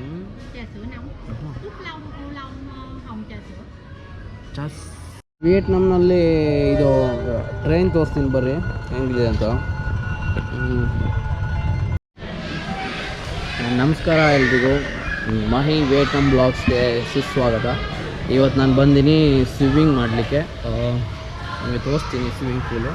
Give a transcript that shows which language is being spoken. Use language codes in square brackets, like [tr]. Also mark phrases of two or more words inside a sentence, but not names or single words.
[vi] Trà sữa nóng. Ướp lông, ô long, hồng trà sữa. [kn] ವಿಯೆಟ್ನಾಂನಲ್ಲಿ ಇದು ಟ್ರೈನ್ ತೋರಿಸ್ತೀನಿ ಬರ್ರಿ ಹೆಂಗಿದೆ ಅಂತ. ನಮಸ್ಕಾರ ಎಲ್ರಿಗೂ, ಮಾಹಿ ವಿಯೆಟ್ನಾಂ ಬ್ಲಾಗ್ಸ್ಗೆ ಸುಸ್ವಾಗತ. ಇವತ್ತು ನಾನು ಬಂದೀನಿ ಸ್ವಿಮ್ಮಿಂಗ್ ಮಾಡಲಿಕ್ಕೆ. ನಿಮಗೆ ತೋರಿಸ್ತೀನಿ ಸ್ವಿಮ್ಮಿಂಗ್ ಪೂಲು.